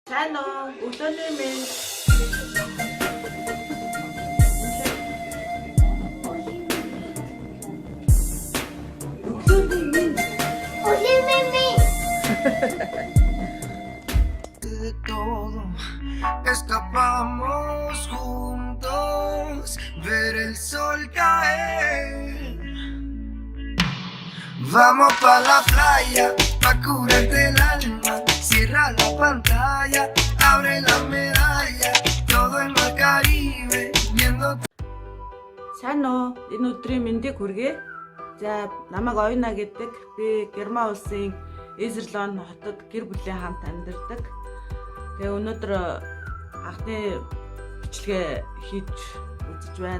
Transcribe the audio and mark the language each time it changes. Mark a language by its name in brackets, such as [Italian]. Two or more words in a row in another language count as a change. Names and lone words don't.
[Mongolian] Сайн уу? Өглөөний минь. Өглөөний минь. Өглөөний минь. [Spanish] De todo, escapamos juntos, ver el sol caer. Vamos pa la playa, pa curarte el alma. Cierra la pantalla, abre la medalla. Todo en el Caribe, viendo. [Mongolian] Сайн уу? Энэ өдрийн мэндийг хүргэе. За, намайг Оюна гэдэг. Би Герман улсын Эзерлон хотод гэр бүлийн хамт амьдардаг. Тэгээ өнөөдөр анхны бичлэгээ хийж үзэж байна.